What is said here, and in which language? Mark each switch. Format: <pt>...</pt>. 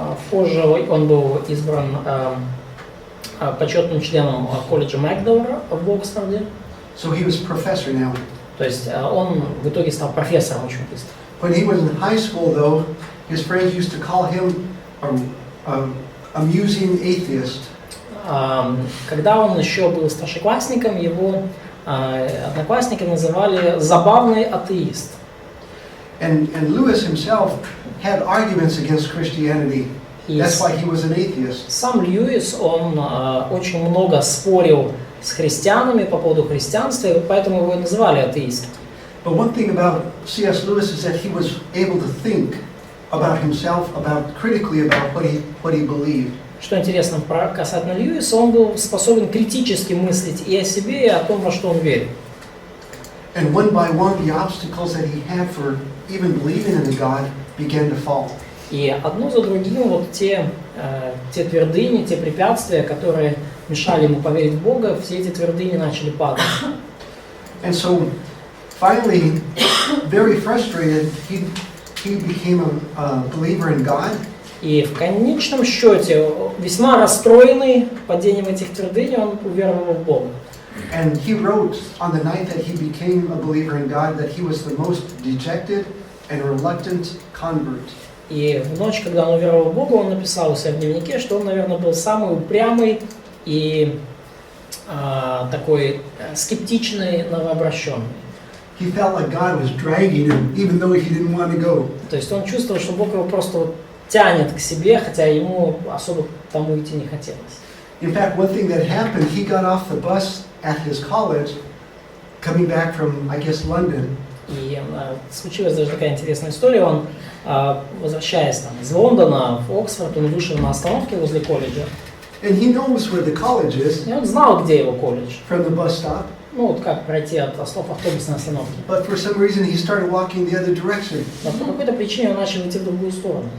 <ru>Позже он был избран почетным членом колледжа Магдалора в Оксфорде.</ru> <en>So he was professor now.</en> <ru>То есть он в итоге стал профессором очень быстро.</ru> <en>When he was in high school, though, his friends used to call him an amusing atheist.</en> <ru>Когда он еще был старшеклассником, его одноклассники называли «забавный атеист».</ru> <en>And Lewis himself had arguments against Christianity. That's why he was an atheist.</en> <ru>Сам Льюис, он очень много спорил с христианами по поводу христианства, и поэтому его и называли атеистом.</ru> <en>But one thing about C.S. Lewis is that he was able to think about himself, critically about what he believed.</en> <ru>Что интересно касательно Льюиса, он был способен критически мыслить и о себе, и о том, во что он верит.</ru> <en>And one by one, the obstacles that he had for even believing in a God began to fall.</en> <ru>И одно за другим вот те твердыни, те препятствия, которые мешали ему поверить в Бога, все эти твердыни начали падать.</ru> <en>And so, finally, very frustrated, he became a believer in God.</en> <ru>И в конечном счете, весьма расстроенный падением этих твердыней, он уверовал в Бога.</ru> <en>And he wrote on the night that he became a believer in God that he was the most dejected and reluctant convert.</en> <ru>И в ночь, когда он уверовал в Бога, он написал у себя в дневнике, что он, наверное, был самый упрямый и такой скептичный новообращенный.</ru> <en>He felt like God was dragging him, even though he didn't want to go.</en> <ru>То есть он чувствовал, что Бог его просто вот тянет к себе, хотя ему особо к тому идти не хотелось.</ru> <en>In fact, one thing that happened, he got off the bus at his college, coming back from, I guess, London.</en> <ru>И случилась даже такая интересная история. Он, возвращаясь там, из Лондона в Оксфорд, он вышел на остановке возле колледжа.</ru> <en>And he knows where the college is</en> <ru>И он знал, где его колледж.</ru> <en>from the bus stop.</en> <ru>Ну вот как пройти от автобусной остановки.</ru> <en>But for some reason, he started walking the other direction</en> <ru>Но по какой-то причине он начал идти в другую сторону.</ru>